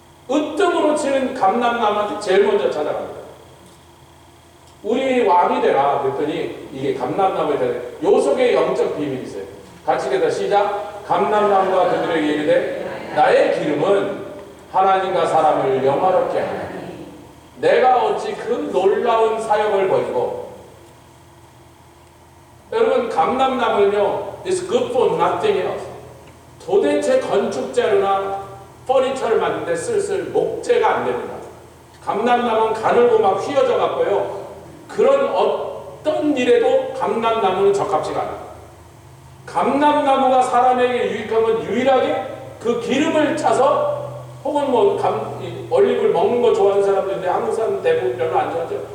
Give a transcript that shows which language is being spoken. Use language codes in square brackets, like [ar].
[ko] 으뜸으로 치는 감람나무한테 제일 먼저 찾아갑니다. 우리 왕이 되라 그랬더니 이게 감람나무에 대해 요 속에 영적 비밀이 있어요. 같이 읽다 시작. 감람나무가 그들에게 이르되 나의 기름은 하나님과 사람을 영화롭게 하나니 내가 어찌 그 놀라운 사역을 벌이고. 여러분, 감람나무는요, [en] it's good for nothing else. [ko] 도대체 건축재료나 퍼니처를 만드는데 쓸 목재가 안 됩니다. 감람나무는 가늘고 막 휘어져 갖고요, 그런 어떤 일에도 감람나무는 적합지가 않아요. 감람나무가 사람에게 유익한 건 유일하게 그 기름을 짜서, 혹은 올리브를 먹는 거 좋아하는 사람들인데 한국 사람은 대부분 별로 안 좋아하죠.